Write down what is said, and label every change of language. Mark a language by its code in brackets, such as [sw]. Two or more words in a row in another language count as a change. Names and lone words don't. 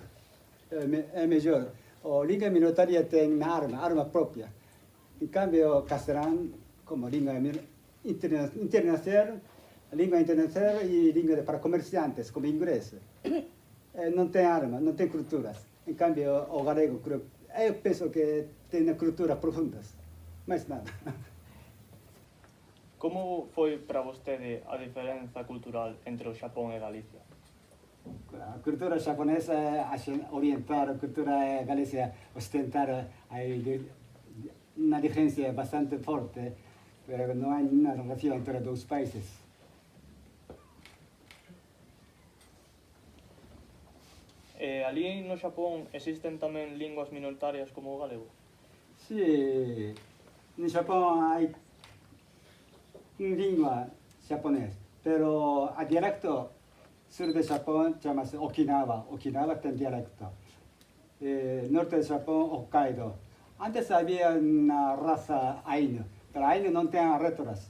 [pt] É melhor. A língua minoritária tem arma própria. Em cambio, o castelhano, como língua internacional, língua internacional e língua para comerciantes, como inglês, não tem arma, não tem culturas. Em cambio, o galego, eu penso que tem culturas profundas, mais nada. [gl] Como foi para vostede a diferenza cultural entre o Xapón e Galicia? [pt] A cultura japonesa é oriental, a cultura galesa ostentar, uma diferença bastante forte, mas não há nenhuma relação entre os dois países. [gl] Ali no Xapón existen tamén linguas minoritarias como o galego? [es] Sí, en Japón hay lengua japonés, pero a dialecto sur de Japón llamas Okinawa. Okinawa tiene dialecto. Norte de Japón, Hokkaido. Antes había una raza Ainu, pero Ainu no tiene letras.